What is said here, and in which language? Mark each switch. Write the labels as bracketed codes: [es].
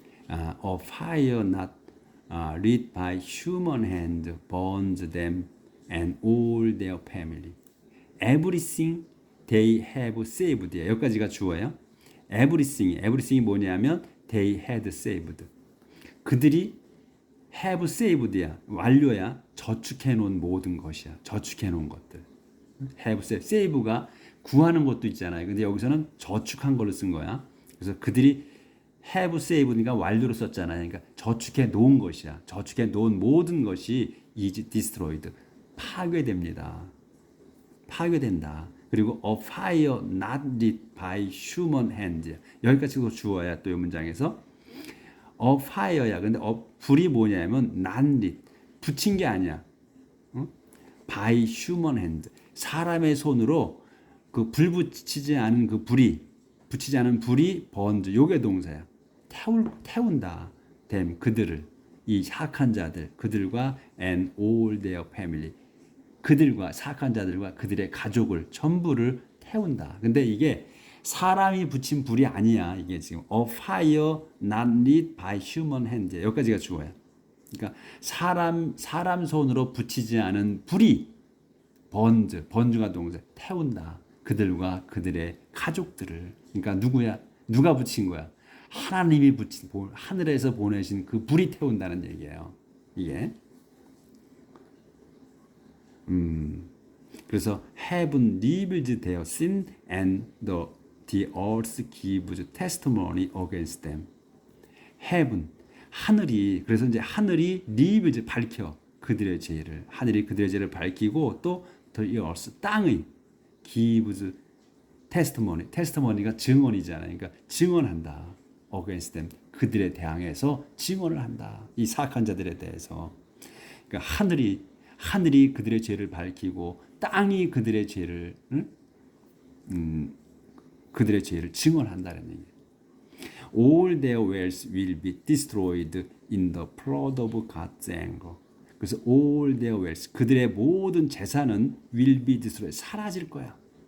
[en] A fire not lit by human hand burns them and all their family. Everything they have saved. [ko] 여기까지가 주어예요. everything이 뭐냐면 [en] they had saved. [ko] 그들이 [en] have saved [ko] 야, 완료야, 저축해 놓은 모든 것이야. 저축해 놓은 것들. [en] have saved. [ko] save가 구하는 것도 있잖아요. 근데 여기서는 저축한 걸로 쓴 거야. 그래서 그들이 [en] have saved [ko] 니까 완료로 썼잖아요. 그러니까 저축해 놓은 것이야. 저축해 놓은 모든 것이 [en] is destroyed. [ko] 파괴됩니다. 파괴된다. 그리고 [en] a fire not lit by human hands. [ko] 여기까지도 주어야 또 이 문장에서 a fire야. 근데 불이 뭐냐면 [en] not lit. [ko] 붙인 게 아니야. [en] by human hand. [ko] 사람의 손으로 그 불 붙이지 않은 그 불이 붙이지 않은 불이 번즈. 요게 동사야. 태운다. them 그들을 이 사악한 자들 그들과 [en] and all their family. [ko] 그들과 사악한 자들과 그들의 가족을 전부를 태운다. 근데 이게 사람이 붙인 불이 아니야. 이게 지금 [en] a fire not lit by human hand. [ko] 여기까지가 주어야. 그러니까 사람 손으로 붙이지 않은 불이 번즈가 동사 태운다. 그들과 그들의 가족들을. 그러니까 누구야? 누가 붙인 거야? 하나님이 붙인 하늘에서 보내신 그 불이 태운다는 얘기예요. 이게. 그래서 [en] heaven reveals their sin and the earth gives testimony against them. [ko] heaven 하늘이 그래서 이제 하늘이 [en] reveals [ko] 밝혀 그들의 죄를 하늘이 그들의 죄를 밝히고 또 [en] the earth [ko] 땅의 [en] gives testimony [ko] 가 증언이잖아요. 그러니까 증언한다. [en] against them [ko] 그들에 대항해서 증언을 한다. 이 사악한 자들에 대해서. 그러니까 하늘이 그들의 죄를 밝히고 땅이 그들의 죄를 그들의 죄를 증언한다는 얘기예요. [en] All their wealth will be destroyed in the flood of God's anger. [ko] 그래서 [en] all their wealth [ko] 그들의 모든 재산은 [en] will be destroyed [ko] 사라질 거야.